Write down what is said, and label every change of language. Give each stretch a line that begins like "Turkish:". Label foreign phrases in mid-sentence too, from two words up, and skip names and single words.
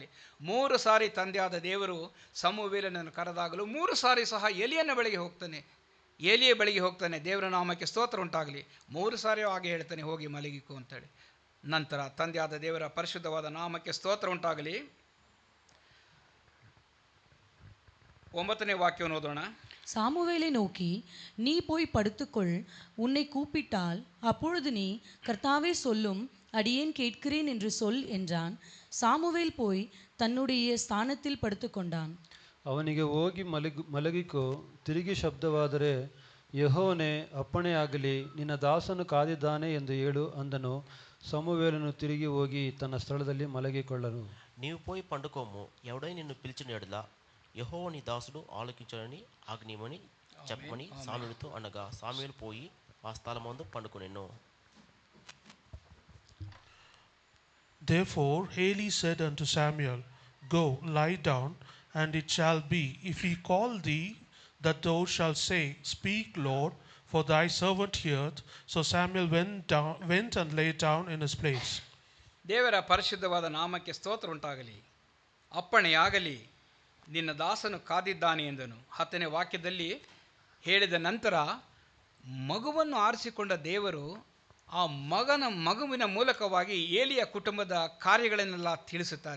Kannada: 3 ಸಾರಿ ತಂದೆಯಾದ ದೇವರು ಸಮುವೇಲನನ್ನು ಕರೆದಾಗಲೂ 3 ಸಾರಿ ಸಹ ಎಲಿಯನ ಬಳಿಗೆ ಹೋಗ್ತಾನೆ. ಏಲಿಯ ಬಳಿಗೆ ಹೋಗ್ತಾನೆ. ದೇವರ ನಾಮಕ್ಕೆ ಸ್ತೋತ್ರ ಉಂಟಾಗಲಿ. 3 ಸಾರಿ ಹಾಗೆ ಹೇಳ್ತಾನೆ, ಹೋಗಿ ಮಲಗಿಕೋ ಅಂತೇಳಿ. ನಂತರ ತಂದೆಯಾದ ದೇವರ ಪರಿಶುದ್ಧವಾದ ನಾಮಕ್ಕೆ ಸ್ತೋತ್ರ ಉಂಟಾಗಲಿ. 9ನೇ ವಾಕ್ಯವನ್ನು ಓದೋಣ.
Tamil: சாமுவேலை நோக்கி, நீ போய் படுத்துக்கொள், உன்னை கூப்பிட்டால் அப்பொழுது நீ, கர்த்தாவே சொல்லும், அடியேன் கேட்கிறேன் என்று சொல் என்றான். சாமுவேல் போய் தன்னுடைய ஸ்தானத்தில் படுத்துக்கொண்டான்.
Kannada: ಅವನಿಗೆ ಹೋಗಿ ಮಲಗಿಕೋ, ತಿರುಗಿ ಶಬ್ದವಾದರೆ ಯೆಹೋವನೇ ಅಪ್ಪಣೆಯಾಗಲಿ, ನಿನ್ನ ದಾಸನು ಕಾದಿದ್ದಾನೆ ಎಂದು ಹೇಳು ಅಂದನು. ಸಮುವೇಲನು ತಿರುಗಿ ಹೋಗಿ ತನ್ನ ಸ್ಥಳದಲ್ಲಿ ಮಲಗಿಕೊಳ್ಳನು.
Telugu: నీవు పోయి పండుకోము, ఎవడై నిన్ను పిలిచిన ఎడల యెహోవా నీ దాసుడు ఆలకించాలని ఆజ్ఞమని చెప్పమని సామ్యుయేలుతో అనగా సామ్యుయేలు పోయి ఆ స్థలమందు పండుకొనెను.
English: Therefore Eli said unto Samuel, Go, lie down, and it shall be, if he call thee, that thou shalt say, Speak, Lord, for thy servant heareth. So Samuel went and lay down in his place.
Kannada: ದೇವರ ಪರಿಶುದ್ಧವಾದ ನಾಮಕ್ಕೆ ಸ್ತೋತ್ರ ಉಂಟಾಗಲಿ. ಅಪ್ಪಣೆಯಾಗಲಿ, ನಿನ್ನ ದಾಸನು ಕಾದಿದ್ದಾನೆ ಎಂದನು. 10ನೇ ವಾಕ್ಯದಲ್ಲಿ ಹೇಳಿದ ನಂತರ ಮಗುವನ್ನು ಆರಿಸಿಕೊಂಡ ದೇವರು ಆ ಮಗುವಿನ ಮೂಲಕವಾಗಿ ಏಲಿಯ ಕುಟುಂಬದ ಕಾರ್ಯಗಳನ್ನೆಲ್ಲ ತಿಳಿಸುತ್ತಾರೆ.